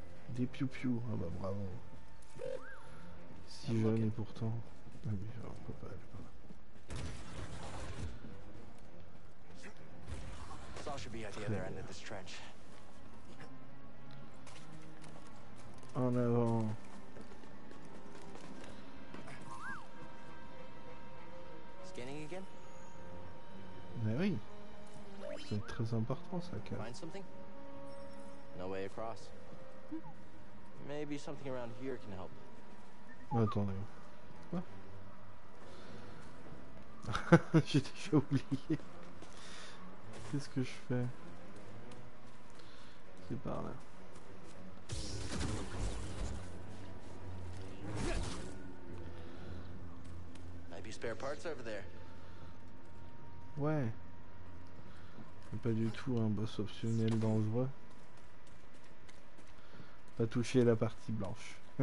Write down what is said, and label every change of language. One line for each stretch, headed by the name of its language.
French: Des piou-piou, ah bah bravo. si jeune et pourtant. Ah oui, alors, on peut pas aller par là.
English: Saw should be at the other end of this trench.
French: En avant.
English: Scanning again?
French: Mais oui. C'est très important ça, Cal.
English: Find something? No way across. Maybe something around here can help.
French: Attendez. Quoi? J'ai déjà oublié. Qu'est-ce que je fais? C'est par là.
English: Might be spare parts over there.
French: Ouais. C'est pas du tout un boss optionnel dangereux. Pas toucher la partie blanche.